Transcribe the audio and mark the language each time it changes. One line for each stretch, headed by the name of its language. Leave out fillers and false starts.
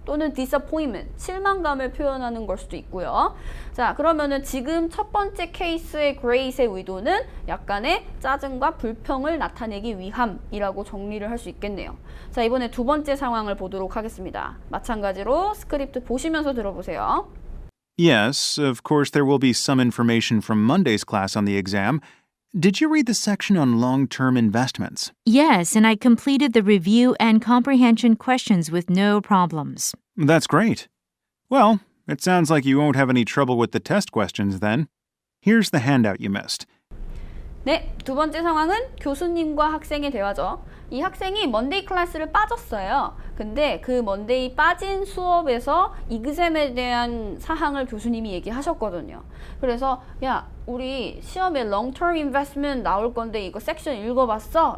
Korean: 또는 disappointment, 실망감을 표현하는 걸 수도 있고요. 자, 그러면은 지금 첫 번째 케이스의 great의 의도는 약간의 짜증과 불평을 나타내기 위함이라고 정리를 할 수 있겠네요. 자, 이번에 두 번째 상황을 보도록 하겠습니다. 마찬가지로 스크립트 보시면서 들어보세요.
English: Yes, of course there will be some information from Monday's class on the exam. Did you read the section on long-term investments? Yes, and I completed the review and comprehension questions with no problems. That's great. Well, it sounds like you won't have any trouble with the test questions then. Here's the handout you missed.
Korean: 네, 두 번째 상황은 교수님과 학생의 대화죠. 이 학생이 먼데이 클래스를 빠졌어요. 근데 그 먼데이 빠진 수업에서 이그셈에 대한 사항을 교수님이 얘기하셨거든요. 그래서 야, 우리 시험에 long-term investment 나올 건데 이거 섹션 읽어봤어?